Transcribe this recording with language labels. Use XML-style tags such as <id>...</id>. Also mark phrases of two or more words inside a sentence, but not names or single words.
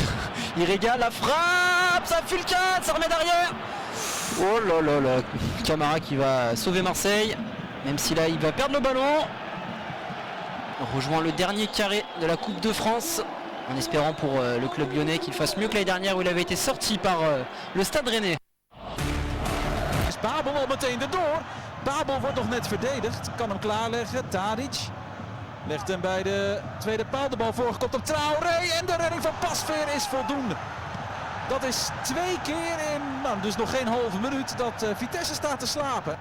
<fr>Il régale, la frappe, ça fulcane, ça remet derrière. Oh là là là. Camara qui va sauver Marseille, même si là il va perdre le ballon. On rejoint le dernier carré de la Coupe de France, en espérant pour le club lyonnais qu'il fasse mieux que l'année dernière où il avait été sorti par le Stade Rennais.</fr> <nl>Babel al meteen erdoor. Babel wordt nog net verdedigd. Kan hem klaarleggen. Tadic legt hem bij de tweede paal. De bal voorgekopt op Traoré. En de redding van Pasveer is voldoende. Dat is 2 keer in, dus nog geen halve minuut, dat Vitesse staat te slapen.</nl>